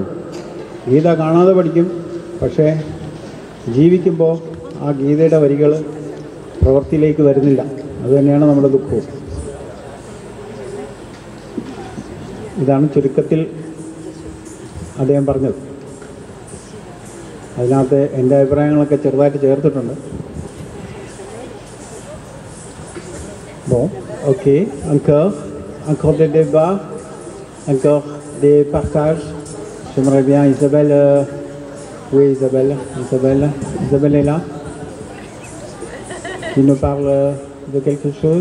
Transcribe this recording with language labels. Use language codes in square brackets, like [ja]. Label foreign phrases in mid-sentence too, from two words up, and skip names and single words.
[ml] ഗീത കാണാതെ പഠിക്കും, പക്ഷേ ജീവിക്കുമ്പോൾ ആ ഗീതയുടെ വരികൾ പ്രവൃത്തിയിലേക്ക് വരുന്നില്ല. അതുതന്നെയാണ് നമ്മുടെ ദുഃഖവും. ഇതാണ് ചുരുക്കത്തിൽ അദ്ദേഹം പറഞ്ഞത്. അതിനകത്ത് എൻ്റെ അഭിപ്രായങ്ങളൊക്കെ ചെറുതായിട്ട് ചേർത്തിട്ടുണ്ട്. [fr] Bon, ok, encore des débats, encore des partages. J'aimerais bien Isabelle. Oui, Isabelle est là. Qui nous parle de quelque chose?